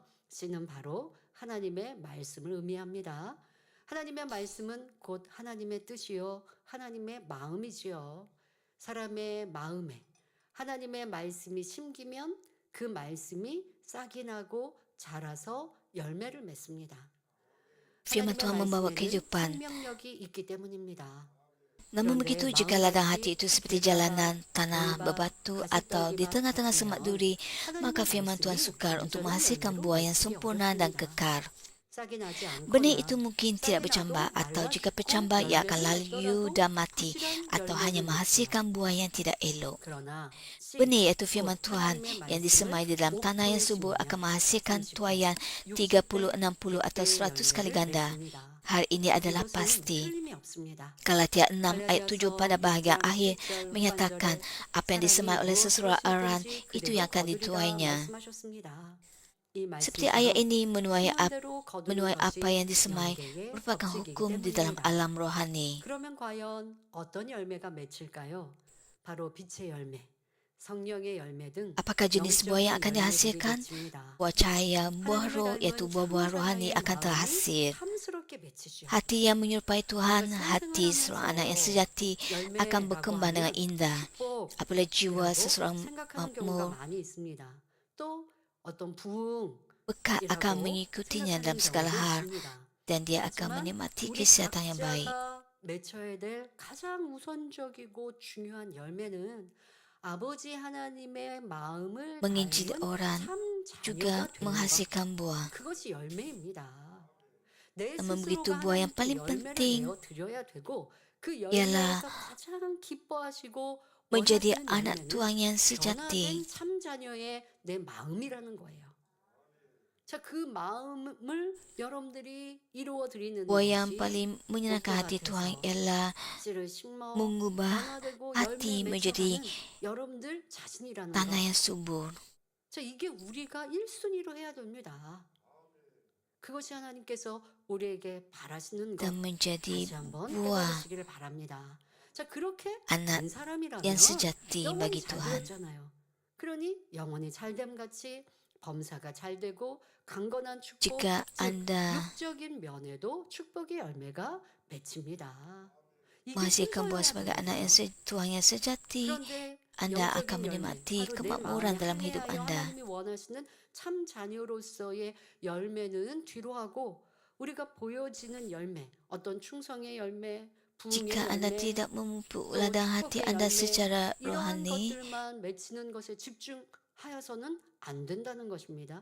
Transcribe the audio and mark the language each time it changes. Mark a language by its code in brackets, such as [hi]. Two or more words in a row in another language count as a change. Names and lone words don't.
[ko] 씨는 바로 하나님의 말씀을 의미합니다. 하나님의 말씀은 곧 하나님의 뜻이요 하나님의 마음이지요. 사람의 마음에 하나님의 말씀이 심기면 그 말씀이 싹이 나고 자라서 열매를 맺습니다. [ms] Firman Tuhan membawa [ko] 하나님의 말씀에는 [ms] kehidupan. [ko] 생명력이 있기 때문입니다. [ms] Namun begitu jika ladang hati itu seperti jalanan, tanah, berbatu atau di tengah-tengah semak duri, maka firman Tuhan sukar untuk menghasilkan buah yang sempurna dan kekar. [ko] 싹이 나지 [ms] Benih [ko] 않거나 [ms] itu mungkin tidak bercambah atau jika bercambah ia akan layu dan mati atau hanya menghasilkan buah yang tidak elok. [ko] 그러나 [ms] Benih iaitu firman Tuhan yang disemai di dalam tanah yang subur akan menghasilkan tuaian 30, 60 atau 100 kali ganda. Hal ini adalah pasti. Galatia 6 ayat 7 pada bahagian akhir menyatakan apa yang disemai oleh seseorang itu yang akan dituainya. Seperti ayat ini menuai apa yang disemai merupakan hukum di dalam alam rohani. [ko] 그러면 과연 어떤 열매가 맺힐까요? 바로 빛의 열매, 성령의 열매 등 [ms] Apakah jenis buah yang akan dihasilkan? Buah cahaya, buah roh, yaitu buah-buah rohani akan terhasil. Hati yang menyerupai Tuhan, hati seorang anak yang sejati akan berkembang dengan indah. Apabila jiwa seseorang makmur, [ko] 또 어떤 부흥 [ms] berkat akan mengikutinya dalam segala hal dan dia akan menikmati kesihatan yang baik. [ko] 맺혀야 될 가장 우선적이고 중요한 열매는 아버지 하나님의 마음을 [ms] Menginjili [ko] 닮은 [ms] orang [ko] 참 [ms] juga [ko] 자녀가 되는 것. [ms] menghasilkan buah. [ko] 그것이 열매입니다. 내 [ms] Namun [ko] 스스로가 [ms] begitu buah yang [ko] 하나님께 [ms] paling [ko] 열매를 [ms] penting [ko] 내어 드려야 되고 그 [ms] ialah [ko] 열매에서 가장 기뻐하시고 [ms] menjadi [ko] 원하시는 [ms] anak [ko] 열매는 [ms] Tuhan yang [ko] 변화된 [ms] sejati. [ko] 참 자녀의 내 마음이라는 거예요. 자, 그 마음을 여러분들이 이루어 드리는 [ms] Buah yang [ko] 것이 [ms] paling menyenangkan hati Tuhan ialah [ko] 씨를 심어 [ms] mengubah [ko] 변화되고 [ms] hati [ko] 열매 [ms] menjadi [ko] 맺혀가는 여러분들 자신이라는 [ms] tanah [ko] 거. [ms] yang subur. [ko] 자, 이게 우리가 1순위로 해야 됩니다. 그것이 하나님께서 우리에게 바라시는 것. [ms] Dan menjadi [ko] 다시 한번 [ms] buah [ko] 깨달으시기를 바랍니다. 자, 그렇게 [ms] anak [ko] 된 사람이라면 [ms] yang sejati [ko] 영혼이 [ms] bagi [ko] 잘 [ms] Tuhan. [ko] 되었잖아요. 그러니 영혼이 잘됨 같이 범사가 잘 되고 강건한 축복, [ms] Jika [ko] 즉 [ms] Anda [ko] 육적인 면에도 축복의 열매가 맺힙니다. 이게 [ms] menghasilkan buah [ko] 순서여야 [ms] sebagai anak yang [ko] 됩니다. [ms] Tuhan yang sejati, [ko] 그런데 [ms] Anda [ko] 영적인 [ms] akan [ko] 열매, [ms] menikmati [ko] 바로 내 [ms] kemakmuran [ko] 마음에 [ms] dalam hidup [ko] 합리하여 [ms] Anda. [ko] 하나님이 원하시는 참 자녀로서의 열매는 뒤로 하고 우리가 보여지는 열매, 어떤 충성의 열매, 부흥의 [ms] Jika Anda [ko] 열매, [ms] tidak memupuk [ko] 또 [ms] ladang hati [ko] 축복의 [ms] Anda [ko] 열매, [ms] secara [ko] 이러한 [ms] rohani, [ko] 것들만 맺히는 것에 집중하여서는 안 된다는 것입니다.